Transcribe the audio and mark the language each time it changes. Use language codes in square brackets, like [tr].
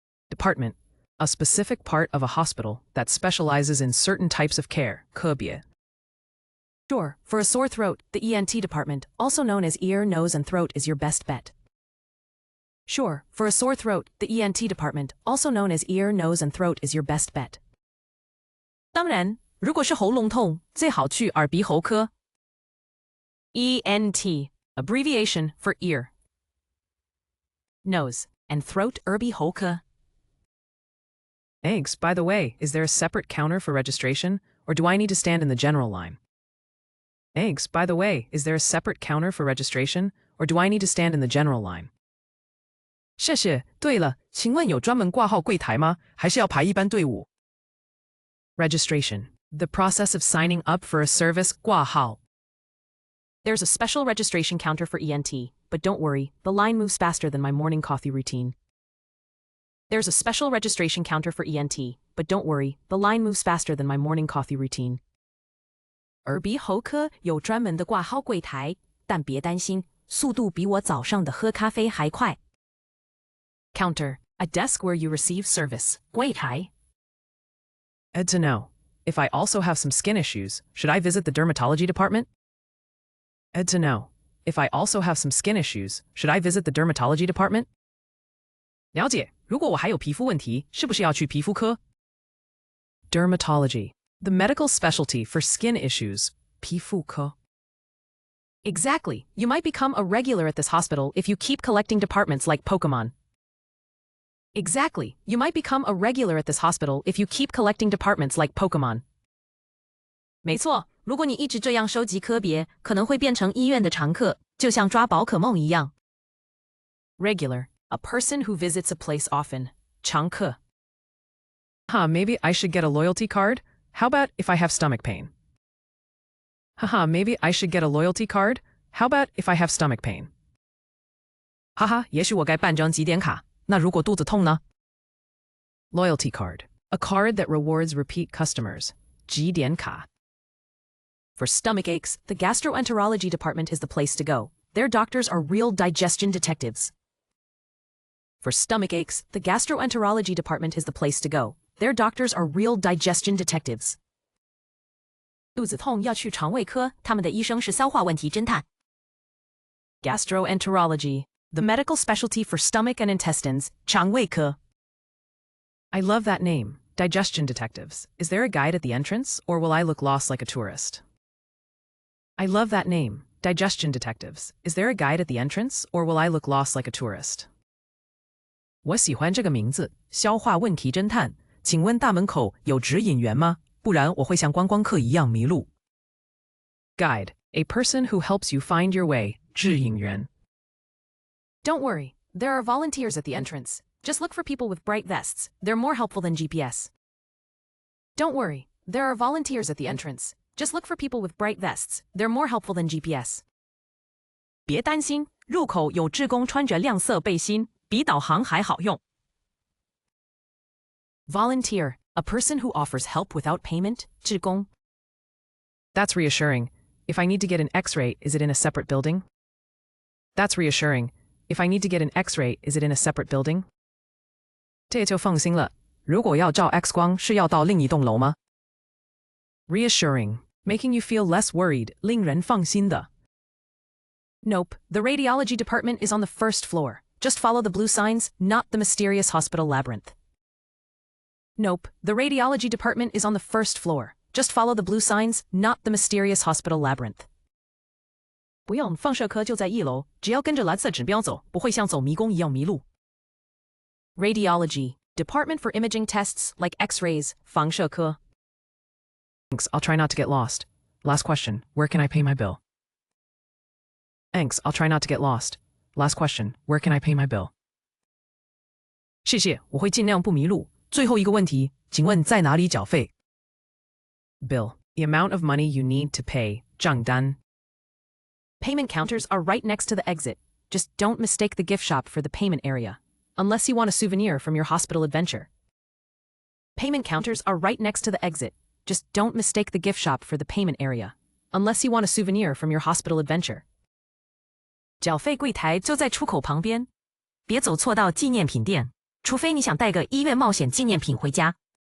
[en] Department, a specific part of a hospital that specializes in certain types of care, 科别. Sure, for a sore throat, the ENT department, also known as ear, nose, and throat, is your best bet. Sure, for a sore throat, the ENT department, also known as ear, nose, and throat, is your best bet. [zh] 当然，如果是喉咙痛，最好去耳鼻喉科。 [en] ENT, abbreviation for ear, nose, and throat, 耳鼻喉科. Thanks. By the way, is there a separate counter for registration, or do I need to stand in the general line? Thanks. By the way, is there a separate counter for registration, or do I need to stand in the general line? [zh] 谢谢。对了，请问有专门挂号柜台吗？还是要排一般队伍？ [en] Registration, the process of signing up for a service, 挂号. There's a special registration counter for ENT, but don't worry, the line moves faster than my morning coffee routine. There's a special registration counter for ENT, but don't worry, the line moves faster than my morning coffee routine. [zh] 耳鼻喉科有专门的挂号柜台，但别担心，速度比我早上的喝咖啡还快。 [en] Counter, a desk where you receive service, 柜台. Good to know. If I also have some skin issues, should I visit the dermatology department? Good to know. If I also have some skin issues, should I visit the dermatology department? [zh] 了解，如果我还有皮肤问题，是不是要去皮肤科？ [en] Dermatology, the medical specialty for skin issues, 皮肤科. Exactly. You might become a regular at this hospital if you keep collecting departments like Pokemon. Exactly. You might become a regular at this hospital if you keep collecting departments like Pokemon. [zh] 没错，如果你一直这样收集科别，可能会变成医院的常客，就像抓宝可梦一样。 [en] Regular, a person who visits a place often. [zh] 常客. [en] Maybe I should get a loyalty card? How about if I have stomach pain? Maybe I should get a loyalty card? How about if I have stomach pain? [zh] 哈哈，也许我该办张集点卡。那如果肚子痛呢？ [en] Loyalty card, a card that rewards repeat customers, 集点卡. For stomach aches, the gastroenterology department is the place to go. Their doctors are real digestion detectives. For stomach aches, the gastroenterology department is the place to go. Their doctors are real digestion detectives. [zh] 肚子痛要去肠胃科，他们的医生是消化问题侦探。 [en] Gastroenterology, the medical specialty for stomach and intestines, 肠胃科. I love that name, digestion detectives. Is there a guide at the entrance, or will I look lost like a tourist? I love that name, Digestion Detectives. Is there a guide at the entrance, or will I look lost like a tourist? [zh] 我喜欢这个名字，消化问题侦探。请问大门口有指引员吗？不然我会像观光客一样迷路。 [en] Guide, a person who helps you find your way, 指引员。 Don't worry, there are volunteers at the entrance. Just look for people with bright vests. They're more helpful than GPS. Don't worry, there are volunteers at the entrance. Just look for people with bright vests. They're more helpful than GPS. [zh] 别担心，入口有志工穿着亮色背心，比导航还好用。 [en] Volunteer, a person who offers help without payment, 志工。 That's reassuring. If I need to get an X-ray, is it in a separate building? That's reassuring. If I need to get an X-ray, is it in a separate building? [zh] 这就放心了。如果要照 X 光，是要到另一栋楼吗？ [en] Reassuring, making you feel less worried, 令人放心的。 Nope, the radiology department is on the first floor. Just follow the blue signs, not the mysterious hospital labyrinth. Nope, the radiology department is on the first floor. Just follow the blue signs, not the mysterious hospital labyrinth. [zh] 不用，放射科就在一楼，只要跟着蓝色指标走，不会像走迷宫一样迷路。 [en] Radiology, Department for Imaging Tests like X-rays, 放射科。 Thanks, I'll try not to get lost. Last question, where can I pay my bill? Thanks, I'll try not to get lost. Last question, where can I pay my bill? [zh] 谢谢，我会尽量不迷路。最后一个问题，请问在哪里缴费？ [en] Bill, the amount of money you need to pay, 账单。 Payment counters are right next to the exit. Just don't mistake the gift shop for the payment area. Unless you want a souvenir from your hospital adventure. Payment counters are right next to the exit. Just don't mistake the gift shop for the payment area. Unless you want a souvenir from your hospital adventure. [zh] 缴费柜台就在出口旁边，别走错到纪念品店，除非你想带个医院冒险纪念品回家。